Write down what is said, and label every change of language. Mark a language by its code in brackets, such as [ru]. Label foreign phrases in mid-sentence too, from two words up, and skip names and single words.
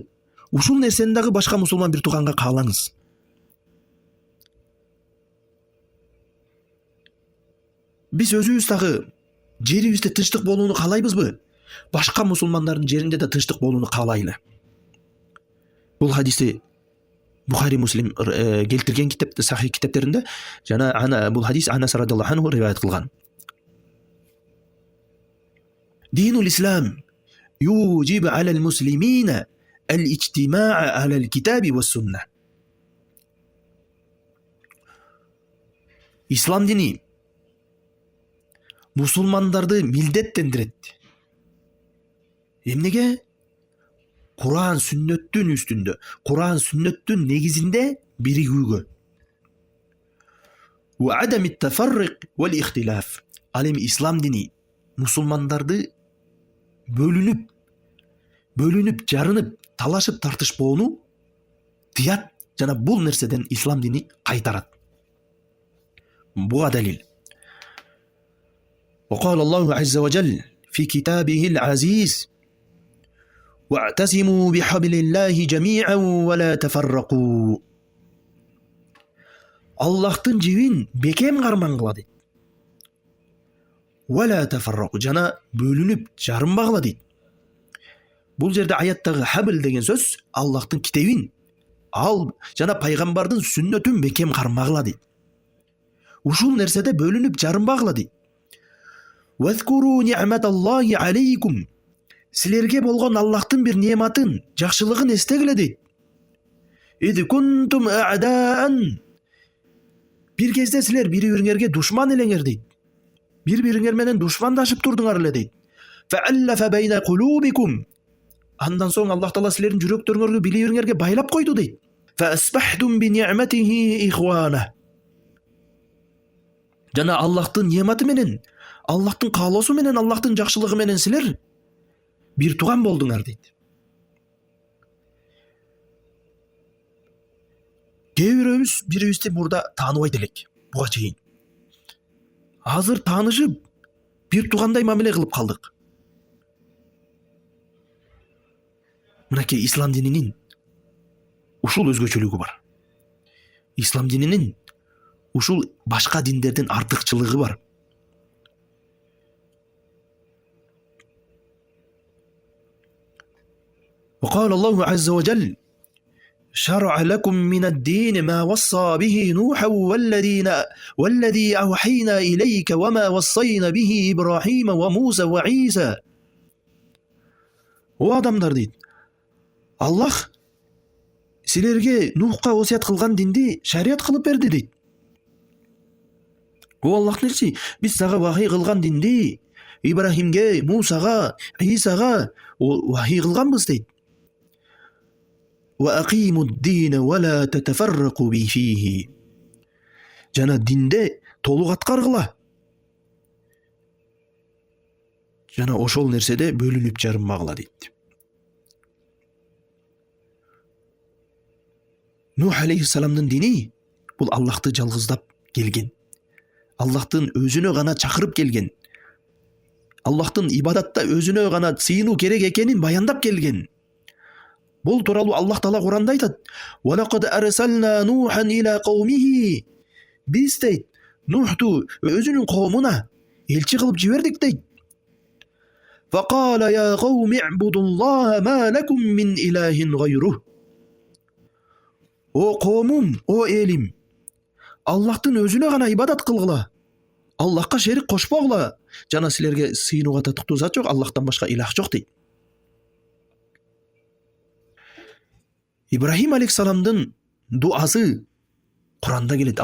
[ky] Ушул нерсени дагы башка мусулман бир тууганга каалаңыз. Биз өзүбүз дагы жерибизде тынчтык болууну каалайбызбы? Башка мусулмандардын жеринде да тынчтык болууну каалайлы. Бул хадисти Бухари, Муслим келтирген сахих китептеринде жана бул хадис Анас [ar] رضي الله عنه [ky] риваят кылган. [ar] دين الإسلام يوجب على المسلمين الاجتماع على الكتاب والسنة. [ky] Ислам дини musulmandарды милдеттендирет. Эмнеге? Куран сүннөттүн үстүндө, Куран сүннөттүн негизинде биригүүгө. [ar] وعدم التفرق والاختلاف. [ky] Ал эми ислам дини мусулмандарды бөлүнүп жарынып талашып тартышпоону тыят жана бул нерседен ислам дини кайтарат. Буга далил. [ar] وقال الله عز وجل في كتابه العزيز واعتصموا بحبل الله جميعا ولا تفرقوا. [ky] Аллахтын жибин бекем кармангыла дейт. [ar] ولا تفرقوا [ky] жана бөлүнүп жарынбагыла дейт. Бул жерде аяттагы хабл деген сөз Аллахтын китебин ал жана пайгамбардын сүннөтүн бекем кармагыла дейт. Ушул нерседе бөлүнүп жарынбагыла дейт. [ar] وَاذْكُرُوا نِعْمَةَ اللَّهِ عَلَيْكُمْ. [ky] Силерге болгон Аллахтын бир нематын, жакшылыгын эстегиле дейт. [ar] إِذْ كُنْتُمْ أَعْدَاءً. [ky] Бир кезде силер бири-бириңерге душман элеңер дейт. Бири-бириңер менен душмандашып турдуңар эле дейт. [ar] فَأَلَّفَ بَيْنَ قُلُوبِكُمْ. [ky] Андан соң Аллах Таала силердин жүрөктөрүңөргө бири-бириңерге байлап койду дейт. [ar] فَأَصْبَحْتُمْ بِنِعْمَتِهِ إِخْوَانًا. [ky] Жана Аллахтын нематы менен, Аллахтын каалоосу менен, Аллахтын жакшылыгы менен силер бир туган болдуңар дейт. Кээ бирөөбүз бирибизди мурда тааныбайт элек буга чейин. Азыр таанышып бир тугандай мамиле кылып калдык. Мынакей ислам дининин ушул өзгөчөлүгү бар. Ислам дининин ушул башка диндерден артыкчылыгы бар. [ar] وقال الله عز وجل شرع لكم من الدين ما وصى به نوحا والذي أوحينا إليك وما وصينا به إبراهيم وموسى وعيسى. [ky] О адамдар дейди. Allah силерге Нухка осият кылган динди шарият кылып берди дейт. О Аллахтын элчиси, биз сага вахий кылган динди Ибрахимге, Мусага, Исага вахий кылганбыз дейт. وَأَقِيمُوا الدِّينَ وَلَا تَتَفَرَّقُوا فِيهِ. Жана динде толук аткаргыла. Жана ошол нерседе бөлүнүп жарынбагыла дейт. Нух алейхиссаламдын дини бул Аллахты жалгыздап келген. Аллахтын өзүнө гана чакырып келген. Аллахтын ибадатта өзүнө гана сыйынуу керек экенин баяндап келген. Бул тууралуу Аллах Таала Куранда айтат: [ar] "ولقد أرسلنا نوحا إلى قومه." [ky] Биз дейт, Нухту өзүнүн коомуна элчи кылып жибердик дейт. [ar] "فقال يا قوم اعبدوا الله ما لكم من إله غيره." [ky] О коомум, о элим, Аллахтын өзүнө гана ибадат кылгыла. Аллахка шерик кошпогула. Жана силерге сыйынууга татыктуу зат жок, Аллахтан башка илах жок дейт. Ибрахим алейхиссаламдын дуасы Куранда келет.